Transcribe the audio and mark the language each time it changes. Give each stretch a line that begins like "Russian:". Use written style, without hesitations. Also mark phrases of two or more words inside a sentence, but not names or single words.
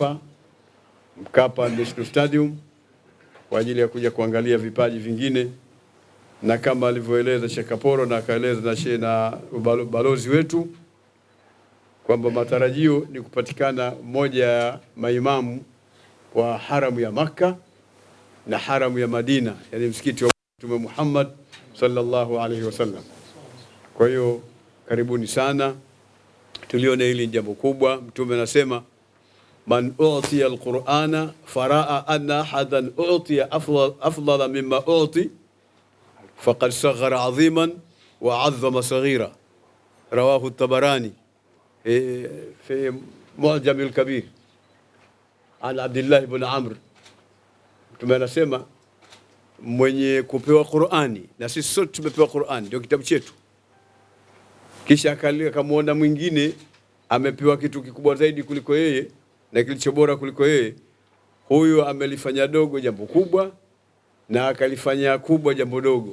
Swahili: Mkapa National Stadium kwa ajili ya kuja kuangalia vipaji vingine, na kama alivyoeleza Sheikh Kaporo na akaeleza na balozi wetu kwamba matarajio ni kupatikana mmoja ya maimamu wa haramu ya Makka na haramu ya Madina, yani msikiti wa Mtume Muhammad
Arabic: صلى الله عليه وسلم.
Swahili: Kwa hiyo karibuni sana, tulione hili jambo kubwa. Mtume anasema
Arabic: من أوتي القرآن فرأى أن أحدا أوتي أفضل مما أوتي فقد صغر عظيما وعظم صغيرا رواه الطبراني في معجم الكبير عن عبد الله بن عمرو.
Swahili: Mtume anasema mwenye kupewa Qur'ani, na sisi sote tumepewa Qur'ani, ndio kitabu chetu, kisha akamwona mwingine amepewa kitu kikubwa zaidi kuliko yeye na kilicho bora kuliko yeye, huyu amelifanya dogo jambo kubwa na akalifanya kubwa jambo dogo.